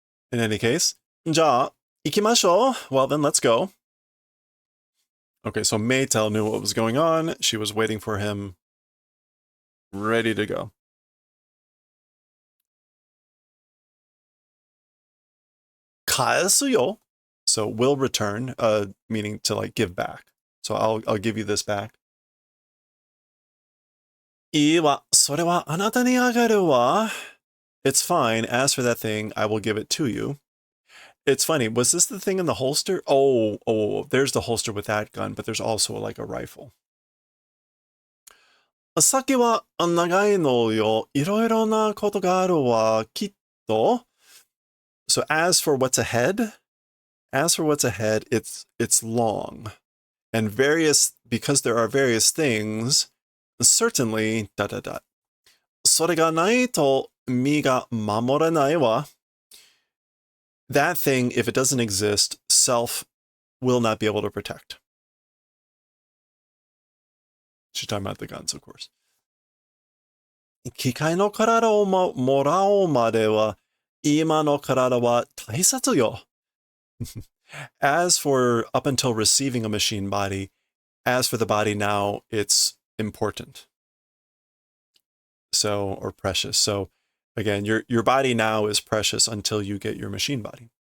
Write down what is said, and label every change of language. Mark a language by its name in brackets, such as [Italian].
[English] In any case, [Japanese] じゃあ、行きましょう. [English] Well then, let's go. Okay, so Maytel knew what was going on. She was waiting for him, ready to go. [Japanese] Kaesu yo. [English] So will return, meaning to like give back. So I'll give you this back. [Japanese] いいわ、それはあなたにあげるわ. [English] It's fine. As for that thing, I will give it to you. It's funny. Was this the thing in the holster? Oh, there's the holster with that gun, but there's also like a rifle. [Japanese] 先は長いのよ。いろいろなことがあるわ、きっと. [English] So as for what's ahead, it's long. And because there are various things, certainly, [Japanese] それがないと身が守れないわ. [English] That thing, if it doesn't exist, self will not be able to protect. She's talking about the guns, of course. [Japanese] 機械の体をもらうまでは、今の体は大切よ. [English] As for up until receiving a machine body, as for the body now, it's important. So, or precious. So, again, your body now is precious until you get your machine body.